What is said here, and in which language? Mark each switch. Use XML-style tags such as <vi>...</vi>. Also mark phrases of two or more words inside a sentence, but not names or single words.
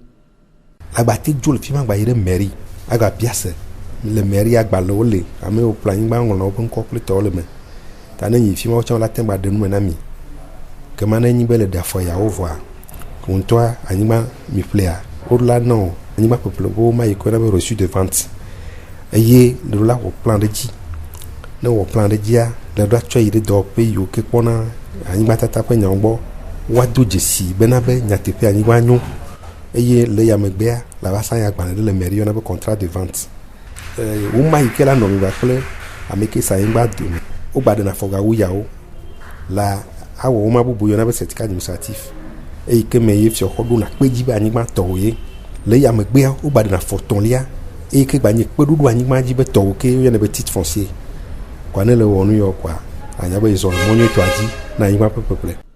<ee>Agbate dzo le fi ma gba yi ɖe mairie agba biase le mairie agbalẽwo le amewo ƒle anyigba ŋlɔ woƒe ŋkɔ kple tɔwo le me ta ne yi fi ma wotsã wola te gba ɖe nume na mi ke ma ne nyi be le ɖe afɔ yawo vɔa ŋutɔa anyigba mi ƒlea wo la nɔ anyigba ƒeƒle wo ma yi ko na be</ee> <fr>reçu de vente</fr> <ee>eye le la wɔ plan ɖe dzi ne wɔ plan ɖe dzia le ɖo atsɔ yi ɖe dɔwɔƒe yiwo ke kpɔna anyigba tata ƒe nyawo gbɔ woado dzesi bena be nyateƒe anyigba nyo eye le yamegbea la va sa ya agbalẽ ɖe le mairie yɔna be</ee> <fr>contrat de vente</fr> <ee>woma yi ke la nɔ mi gba kple ame ke sa anyigba dome wo gba ɖena afɔgawu yawo la awɔ woma bubu yɔna be</ee> <fr>certificat administratif</fr> <ee>eyi ke me ye fiɔxɔ ɖona kpe dzi be anyigba tɔwo ye le yamegbea wo gba ɖena afɔtɔlia eyi ke gba nye kpeɖoɖo anyigba dzi be tɔwo ke yɔna be</ee> <fr>titre foncier</fr> <ee>kɔa ne le wɔ nu yɔ kɔa anya be zɔ le mɔ nyuietɔa dzi na anyigba ƒe ƒeƒle.</ee>